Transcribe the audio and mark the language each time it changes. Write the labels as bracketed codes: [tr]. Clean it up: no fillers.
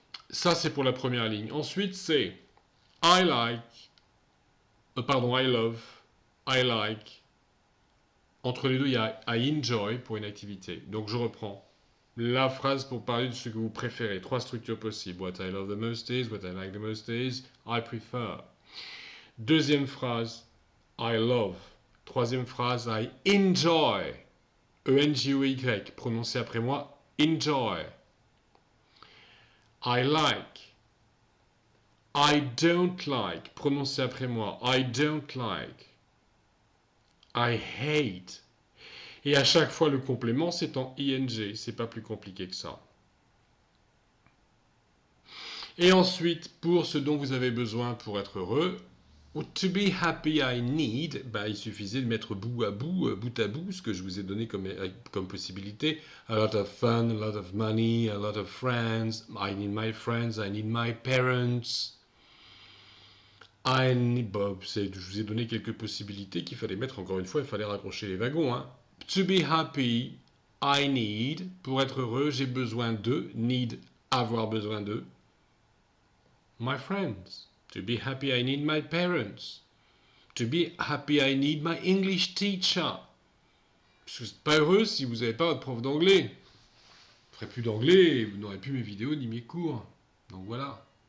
[fr] Ça, c'est pour la première ligne. Ensuite, c'est [en] I like, I love, I like. [fr] Entre les deux, il y a [en] I enjoy [fr] pour une activité. Donc je reprends la phrase pour parler de ce que vous préférez. 3 structures possibles. [en] What I love the most is, what I like the most is, I prefer. [fr] Deuxième phrase, I love. Troisième phrase, [en] I enjoy. [fr] E-N-J-O-Y. Prononcez après moi, enjoy. [en] I like. I don't like. [fr] Prononcez après moi, [en] I don't like. I hate. [fr] Et à chaque fois, le complément, c'est en ing. C'est pas plus compliqué que ça. Et ensuite, pour ce dont vous avez besoin pour être heureux, [en] to be happy I need, [fr] il suffisait de mettre bout à bout ce que je vous ai donné comme possibilité. [en] A lot of fun, a lot of money, a lot of friends. I need my friends, I need my parents. [fr] Je vous ai donné quelques possibilités qu'il fallait mettre. Encore une fois, il fallait raccrocher les wagons. [en] To be happy, I need. [fr] Pour être heureux, j'ai besoin de. Need, avoir besoin de. [en] My friends. To be happy, I need my parents. To be happy, I need my English teacher. [fr] Parce que vous n'êtes pas heureux si vous n'avez pas votre prof d'anglais. Vous ne ferez plus d'anglais et vous n'aurez plus mes vidéos ni mes cours. Donc voilà.